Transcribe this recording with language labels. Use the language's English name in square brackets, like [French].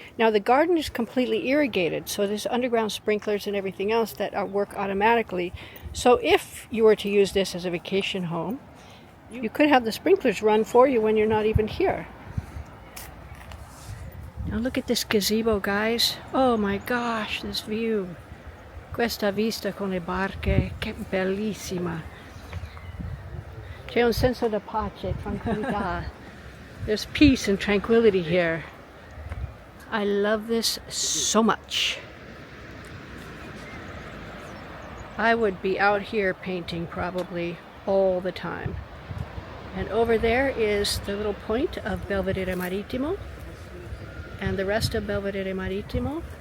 [English] Now, the garden is completely irrigated, so there's underground sprinklers and everything else that work automatically. So if you were to use this as a vacation home, you could have the sprinklers run for you when you're not even here. Now look at this gazebo, guys. Oh my gosh, this view. [Italian] Questa vista con le barche, che bellissima. C'è un senso di pace, tranquillità. [English] There's peace and tranquility here. I love this so much. I would be out here painting probably all the time. And over there is the little point of Belvedere Marittimo and the rest of Belvedere Marittimo.